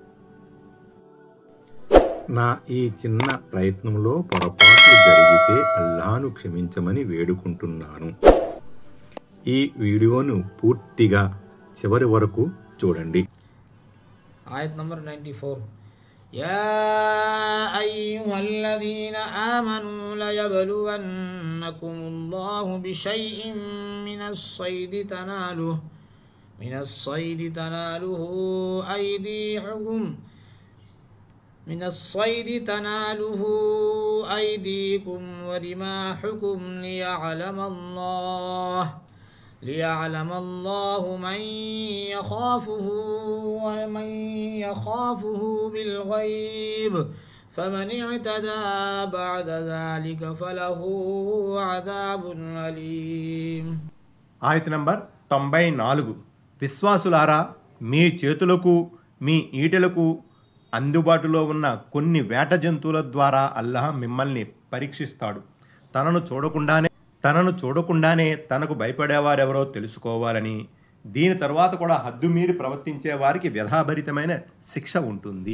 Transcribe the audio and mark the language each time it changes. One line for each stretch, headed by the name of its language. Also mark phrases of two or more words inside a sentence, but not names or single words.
Telugu: నా ఈ చిన్న ప్రయత్నంలో పొరపాట్లు జరిగితే అల్లాహ్ను క్షమించమని వేడుకుంటున్నాను. ఈ వీడియోను పూర్తిగా చివరి వరకు చూడండి. ఆయత్ నంబర్ 94.
Arabic: يا أيها الذين آمنوا ليبلونكم الله بشيء من الصيد تناله أيديكم ورماحكم ليعلم الله من يخافه بالغيب فمن اعتدى بعد ذلك فله عذاب أليم.
Telugu: ఆయత్ నంబర్ 94. విశ్వాసులారా, మీ చేతులకు మీ ఈటెలకు అందుబాటులో ఉన్న కొన్ని వేట జంతువుల ద్వారా అల్లాహ్ మిమ్మల్ని పరీక్షిస్తాడు. తనను చూడకుండానే తనకు భయపడేవారెవరో తెలుసుకోవాలని, దీని తర్వాత కూడా హద్దు మీరి ప్రవర్తించే వారికి వ్యధాభరితమైన శిక్ష ఉంటుంది.